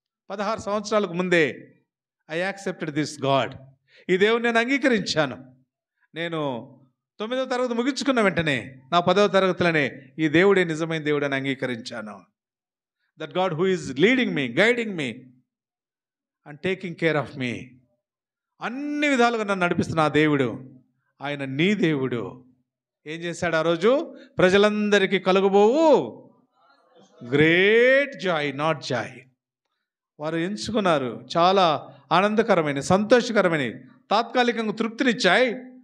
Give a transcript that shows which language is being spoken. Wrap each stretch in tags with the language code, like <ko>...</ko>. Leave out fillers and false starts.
<te>16 సంవత్సరాలకు ముందే</te> <en>I accepted this God.</en> <te>ఈ దేవుని నేను అంగీకరించాను. నేను 9వ తరగతి ముగించుకున్న వెంటనే నా 10వ తరగతిలోనే ఈ దేవుడే నిజమైన దేవుడు అని అంగీకరించాను.</te> <en>That God who is leading me, guiding me and taking care of me.</en> <te>అన్ని విధాలుగా నన్ను నడిపిస్తున్న ఆ దేవుడు, ఆయన నీ దేవుడు. ఏం చేశాడు ఆ రోజు? ప్రజలందరికీ కలుగబోవు</te> <en>Great joy, not joy.</en> <te>వారు ఎంచుకున్నారు చాలా ఆనందకరమైన, సంతోషకరమైన, తాత్కాలికంగా తృప్తినిచ్చాయి.</te>